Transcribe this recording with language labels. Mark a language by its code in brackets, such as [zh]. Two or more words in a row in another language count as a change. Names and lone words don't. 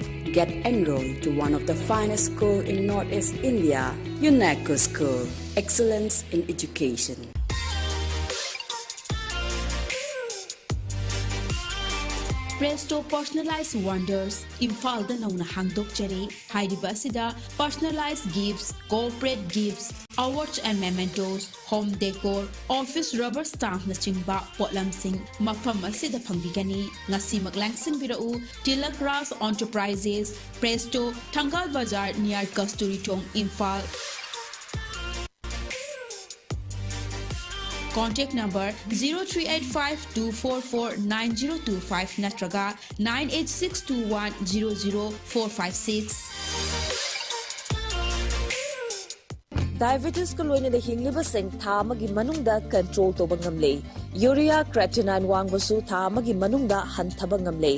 [en] Get enrolled to one of the finest schools in Northeast India, UNACO School. Excellence in Education. Presto Personalized Wonders, [mni] Imphal da nauna hangdokjari, Haidibasida, [en] personalized gifts, corporate gifts, awards and mementos, home decor, office rubber stamp [mni] na chingba, potlamsing, mafam asida pangbigani, ngasi maglangsing birau, [en] Tilak Ras Enterprises, Presto, Tangal Bazar near Kasturi Chong, Imphal. Contact number 0385-244-9025 natraga 98621-00456. [mni] Diabetes ko loina da hingliba sing tha magi manungda control to bangamle. [en] Urea creatinine [mni] wangbasu tha magi manungda hanthaba ngamle.